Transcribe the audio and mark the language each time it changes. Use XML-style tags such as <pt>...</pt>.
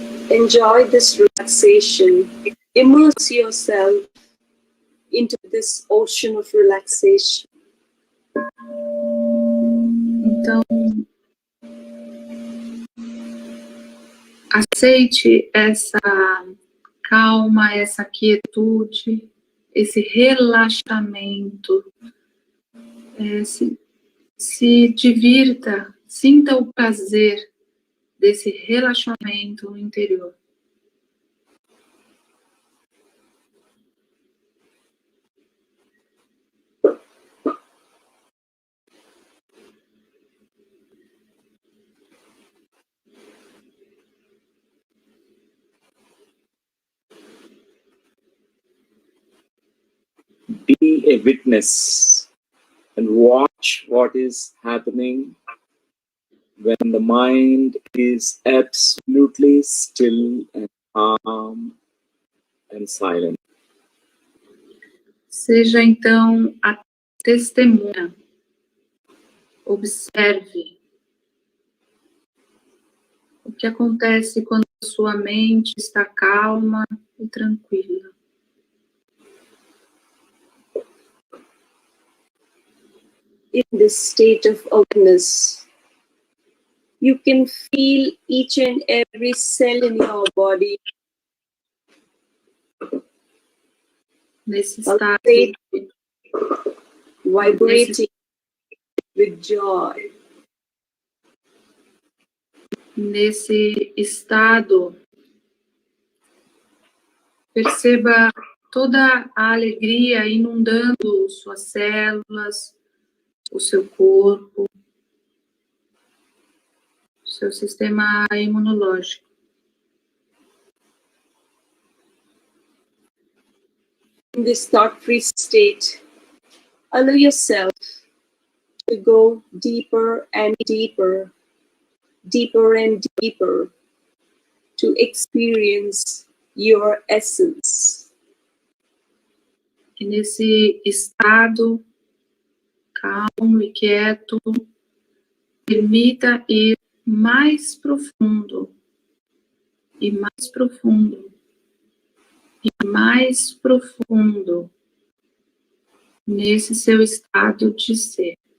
<en>Enjoy this relaxation. Immerse yourself into this ocean of relaxation.</en> <pt>Então, aceite essa calma, essa quietude, esse relaxamento. Se divirta, sinta o prazer desse relaxamento interior.</pt> <en>Be a witness and watch what is happening when the mind is absolutely still and calm and silent.</en> <pt>Seja então a testemunha. Observe o que acontece quando a sua mente está calma e tranquila.</pt> <en>In this state of awareness, you can feel each and every cell in your body</en> <pt>Nesse estado,</pt> <en>vibrating with joy.</en> <pt>Nesse estado, perceba toda a alegria inundando suas células, o seu corpo, o seu sistema imunológico.</pt> <en>In this thought-free state, allow yourself to go deeper and deeper, deeper and deeper, to experience your essence.</en> <pt>E nesse estado calmo e quieto, permita ir mais profundo, e mais profundo, e mais profundo, nesse seu estado de ser.</pt>